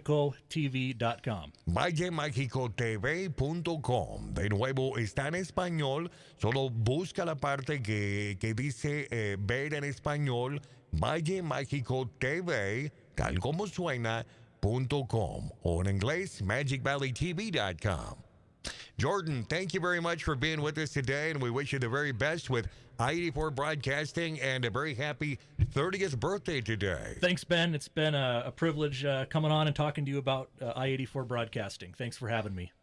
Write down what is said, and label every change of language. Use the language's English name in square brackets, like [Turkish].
[Spanish] ValleMagicoTV.com. ValleMagicoTV.com. De nuevo, está en español. Solo busca la parte que dice ver en español. Valle Mágico TV, tal como suena, .com. O en inglés, MagicValleyTV.com. [English] Jordan, thank you very much for being with us today, and we wish you the very best with I-84 Broadcasting and a very happy 30th birthday today. Thanks, Ben. It's been a privilege coming on and talking to you about I-84 Broadcasting. Thanks for having me.